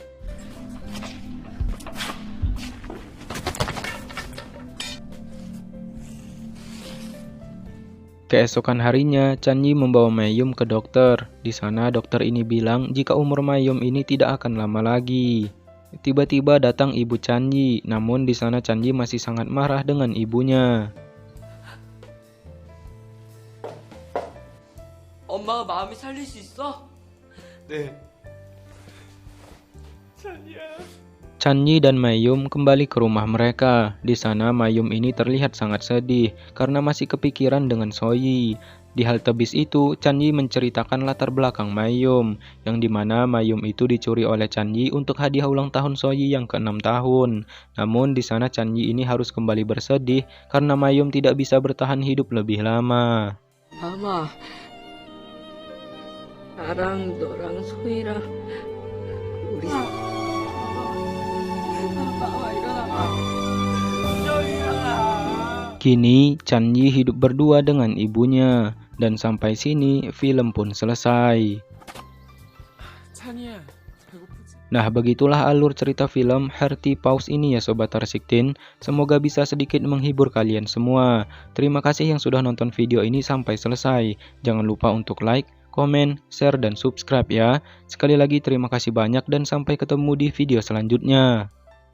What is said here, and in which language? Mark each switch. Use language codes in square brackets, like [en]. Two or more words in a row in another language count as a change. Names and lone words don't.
[id] Keesokan harinya, Chanyi membawa Mayum ke dokter. Di sana dokter ini bilang jika umur Mayum ini tidak akan lama lagi. Tiba-tiba datang ibu Chanji, namun di sana Chanji masih sangat marah dengan ibunya. [ko] 엄마가 마음이 살릴 수 있어? 네. 찬이야. [id] Chanji dan Mayum kembali ke rumah mereka. Di sana Mayum ini terlihat sangat sedih karena masih kepikiran dengan Soyi. Di halte bis itu, Chanji menceritakan latar belakang Mayum, yang dimana Mayum itu dicuri oleh Chanji untuk hadiah ulang tahun Soyi yang ke-6 tahun. Namun di sana Chanji ini harus kembali bersedih karena Mayum tidak bisa bertahan hidup lebih lama. [ko] 마마, 나랑 너랑 소희랑 우리 마마 일어나. [id] Kini Chanji hidup berdua dengan ibunya. Dan sampai sini film pun selesai. [ko] 찬이야, 배고프지? [id] Nah, begitulah alur cerita film Hearty Paws ini ya Sobat Tarsiktin. Semoga bisa sedikit menghibur kalian semua. Terima kasih yang sudah nonton video ini sampai selesai. Jangan lupa untuk like, komen, share, dan subscribe ya. Sekali lagi terima kasih banyak dan sampai ketemu di video selanjutnya.